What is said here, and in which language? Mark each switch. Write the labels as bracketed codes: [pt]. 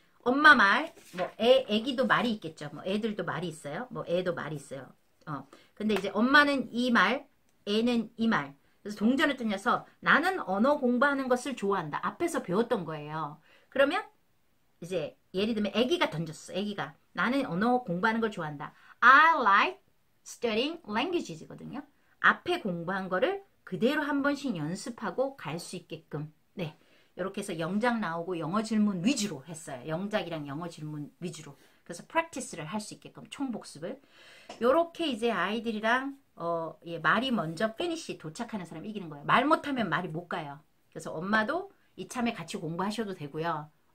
[ko] 엄마 말, 애기도 말이 있겠죠. 애들도 말이 있어요. 애도 말이 있어요. 근데 이제 엄마는 이 말, 애는 이 말. 그래서 동전을 던져서 나는 언어 공부하는 것을 좋아한다. 앞에서 배웠던 거예요. 그러면 이제 예를 들면 애기가 던졌어. 애기가 나는 언어 공부하는 걸 좋아한다. [en] I like studying languages거든요. [ko] 앞에 공부한 거를 그대로 한 번씩 연습하고 갈 수 있게끔. 네. 이렇게 해서 영작 나오고 영어 질문 위주로 했어요. 영작이랑 영어 질문 위주로. 그래서 프랙티스를 할 수 있게끔 총복습을. 요렇게 이제 아이들이랑 말이 먼저 피니시 도착하는 사람이 이기는 거예요. 말 못하면 말이 못 가요. 그래서 엄마도 이참에 같이 공부하셔도 되고요.